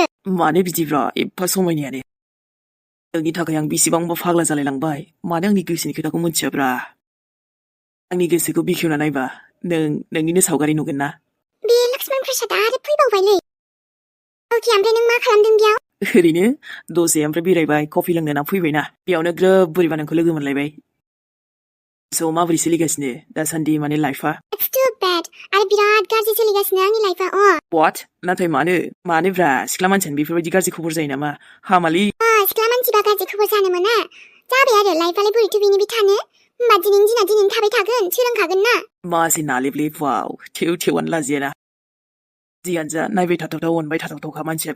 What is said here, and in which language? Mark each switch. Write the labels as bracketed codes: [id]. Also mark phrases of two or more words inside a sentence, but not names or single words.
[brx] मानो बिदिब्रा एफा समायनायानो नोंनि थाखाय आं बेसेबांबा फाग्ला जालायलांबाय मानो आंनि गोसोनि खोथाखौ मोनथियाब्रा आंनि गोसोखौ बेखेवना नायबा नोंनिनो सावगारि नुगोन ना बे लक्ष्मण प्रसादा आरो फैबावबायलै अके ओमफ्राय नों मा खालामदों बेयाव ओरैनो दसे ओमफ्राय बेरायबाय कफि लोंनो ना फैबायना बेयावनो ग्रोब बोरैबा नोंखौ लोगो मोनलायबाय स' माबोरै सोलिगासिनो दासान्दि माने लाइफआ [en] It's too bad [brx] आरो बिराद गाज्रि सोलिगासिनो आंनि लाइफआ What नाथाय मानोब्रा सिख्ला मानसियानो बेफोरबायदि गाज्रि खबर जायो नामा हामालि सिख्ला मानसिबा गाज्रि खबर जानो मोना जाबाय आरो लाइफआलाय बोरैथो बेनि बे थानो होमबा दिनैनि दिना दिनैनो थाबाय थागोन सोलोंखागोन ना मासे नालेबले वाव थेवानो लाजियाना जियानो जा नायबाय थाथावथाव अनबाय थाथावथावखा मानसियाबो